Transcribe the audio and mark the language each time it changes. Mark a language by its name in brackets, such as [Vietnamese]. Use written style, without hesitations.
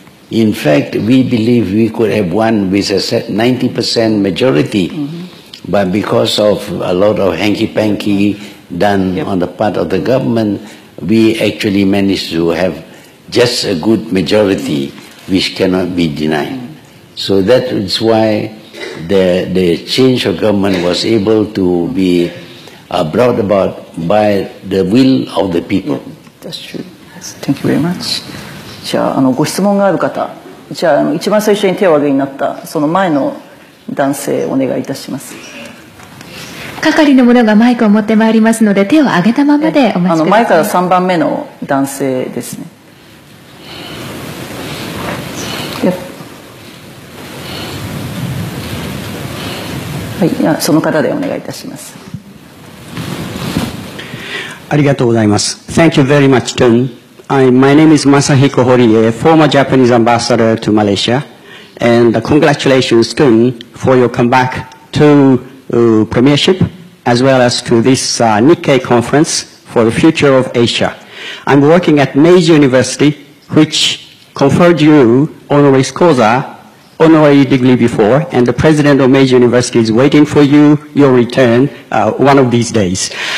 [English] In fact, we believe we could have won with a 90% majority, but because of a lot of hanky-panky done on the part of the government, we actually managed to have just a good majority, which cannot be denied. So that is why the change of government was able to be brought about by the will of the people. That's true. Thank you very much. [Japanese] じゃあ、ご質問がある方、じゃあ、一番最初に手を挙げになったその前の男性お願いいたします。係の者がマイクを持ってまいりますので、手を挙げたままでお待ちください。前から3番目の男性ですね。はい、その方でお願いいたします。ありがとうございます。 [English] Thank you very much, Tun. My name is Masahiko Horie, former Japanese ambassador to Malaysia, and congratulations, Tun, for your comeback to premiership, as well as to this NIKKEI conference for the future of Asia. I'm working at Meiji University, which conferred you honoris causa, honorary degree before, and the president of Meiji University is waiting for you, your return, one of these days.